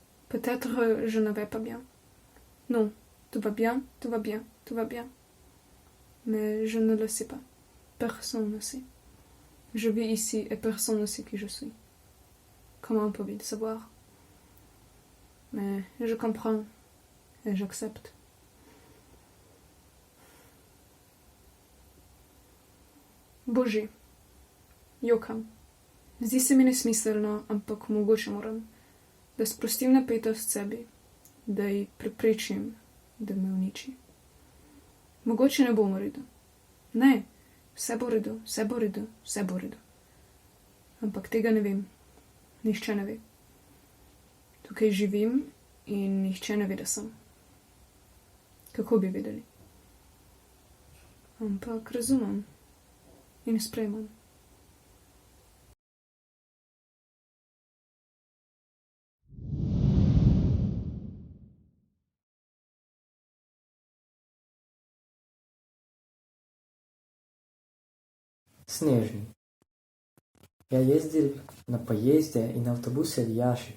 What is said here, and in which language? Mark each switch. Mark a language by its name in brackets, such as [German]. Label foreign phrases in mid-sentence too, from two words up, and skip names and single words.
[French] Peut-être je ne vais pas bien. Non, tout va bien, tout va bien, tout va bien. Mais je ne le sais pas. Personne ne sait. Je vis ici et personne ne sait qui je suis. Comment peut-il savoir? Mais je comprends et j'accepte. [Slovenian] Bože, jokam. Zdi se mi nesmiselno, ampak mogoče moram, da sprostim napetost sebi, da ji preprečim, da me uniči. Mogoče ne bom v redu. Ne, vse bo v redu, vse bo v redu, vse bo v redu. Ampak tega ne vem. Nihče ne ve. Tukaj živim in nihče ne ve, da sem. Kako bi vedeli? Ampak razumem in sprejemam. [Russian] Снежный. Я ездил на поезде и на автобусе в Яши.